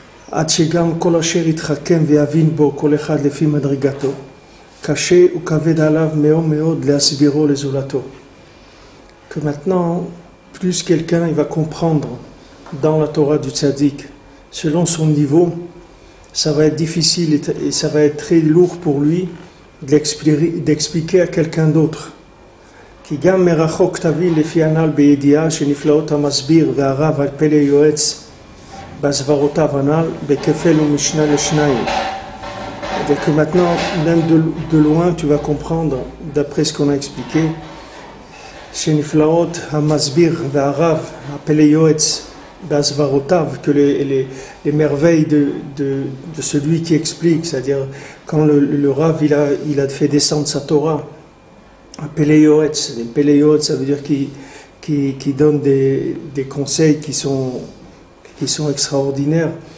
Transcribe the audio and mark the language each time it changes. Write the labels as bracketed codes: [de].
[he] עד שגם כל אשר יתחכם ויבין בו כל אחד לפי מדרגתו, קשה וכבד עליו מאוד מאוד להסבירו לזולתו. [fr] Que maintenant, plus quelqu'un il va comprendre dans la Torah du tzaddik, selon son niveau, ça va être difficile et ça va être très lourd pour lui d'expliquer à quelqu'un d'autre. [he] כי גם מרחוק תביא לפי הנ"ל בידיעה שנפלאות המסביר והרב על פלא יועץ בסברותיו הנ"ל בכפל ומשנה לשניים. [fr] C'est-à-dire que maintenant, même de loin, tu vas comprendre, d'après ce qu'on a expliqué, [he] שנפלאות המסביר והרב על פלא יועץ בסברותיו, [fr] que les merveilles de celui qui explique, c'est-à-dire quand le Rav il a fait descendre sa Torah, Péléoetz, les Péléoetz, ça veut dire qui donne des conseils qui sont extraordinaires.